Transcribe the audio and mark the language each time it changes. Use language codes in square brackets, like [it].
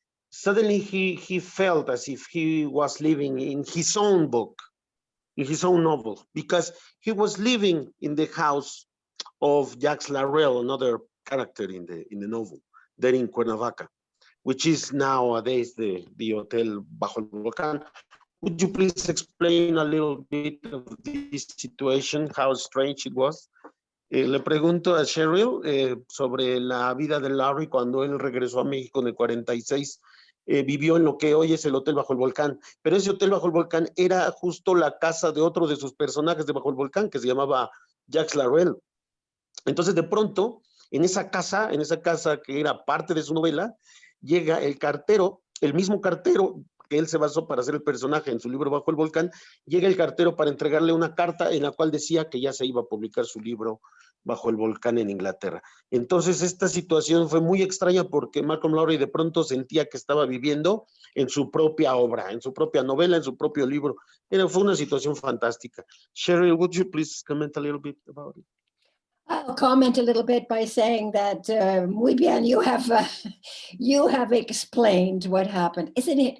[en] Suddenly he felt as if he was living in his own book, in his own novel, because he was living in the house of Jacques Larrel, another character in the novel, there in Cuernavaca, which is nowadays the Hotel Bajo el Volcán. Would you please explain a little bit of this situation, how strange it was? [es] Le pregunto a Sherrill sobre la vida de Lowry cuando él regresó a México en el 46. Vivió en lo que hoy es el Hotel Bajo el Volcán, pero ese Hotel Bajo el Volcán era justo la casa de otro de sus personajes de Bajo el Volcán, que se llamaba Jacques Larrel. Entonces, de pronto, en esa casa que era parte de su novela, llega el cartero, el mismo cartero que él se basó para hacer el personaje en su libro Bajo el Volcán, llega el cartero para entregarle una carta en la cual decía que ya se iba a publicar su libro Bajo el Volcán en Inglaterra. Entonces esta situación fue muy extraña porque Malcolm Lowry de pronto sentía que estaba viviendo en su propia obra, en su propia novela, en su propio libro. Fue una situación fantástica. [en] Sherrill, would you please comment a little bit about it? I'll comment a little bit by saying that, [es] muy bien, [en] you have explained what happened. Isn't it?